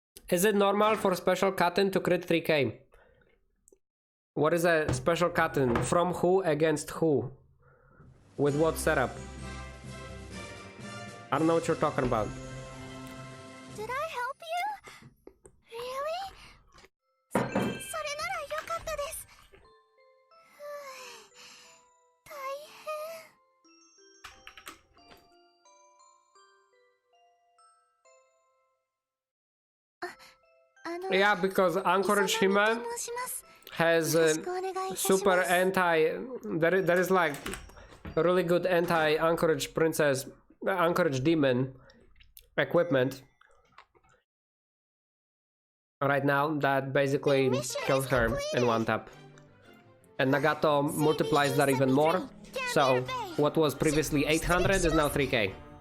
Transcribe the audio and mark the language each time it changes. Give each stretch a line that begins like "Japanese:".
English: Is it normal for special Katten to crit 3k? What is a special Katten? From who against who? With what setup? I don't know what you're talking about. Did I help you? Really?
Japanese: それならよかったです。大変。
English: Yeah, because Anchorage Hime
Japanese: 申します。
English: has
Japanese: よろしくお願いいたします。
English: super anti. There is like a really good anti Anchorage Princess, Anchorage Demon equipment right now that basically kills her in one tap. And Nagato multiplies that even more. So what was previously 800 is now 3k.